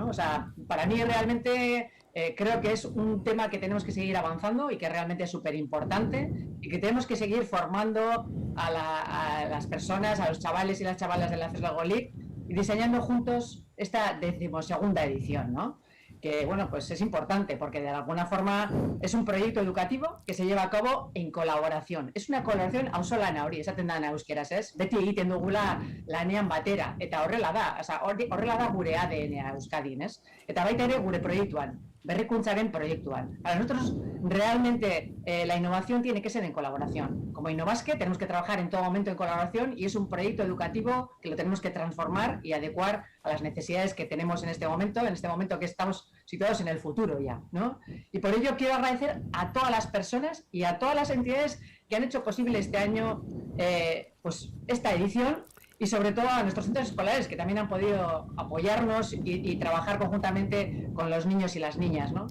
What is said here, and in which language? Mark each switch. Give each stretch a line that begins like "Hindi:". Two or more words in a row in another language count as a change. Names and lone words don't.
Spanish: O sea, para mí realmente creo que es un tema que tenemos que seguir avanzando y que realmente es súper importante y que tenemos que seguir formando a las personas, a los chavales y las chavalas de la CES Lego League y diseñando juntos esta 12ª edición, ¿no? Que, bueno, pues es importante porque de alguna forma es un proyecto educativo que se lleva a cabo en colaboración. Es una colaboración
Basque: auzolana hori, esaten da euskeraz, ez? Beti egiten dugula lanean batera, eta horrela da, horrela da gure ADN-a Euskadin, ez? Eta baita ere gure proiektuan, berrikuntzaren proiektuan.
Spanish: Para nosotros realmente la innovación tiene que ser en colaboración. Como Innovasque tenemos que trabajar en todo momento en colaboración y es un proyecto educativo que lo tenemos que transformar y adecuar a las necesidades que tenemos en este momento que estamos situados en el futuro ya, ¿no? Y por ello quiero agradecer a todas las personas y a todas las entidades que han hecho posible este año pues esta edición y sobre todo a nuestros centros escolares que también han podido apoyarnos y trabajar conjuntamente con los niños y las niñas, ¿no?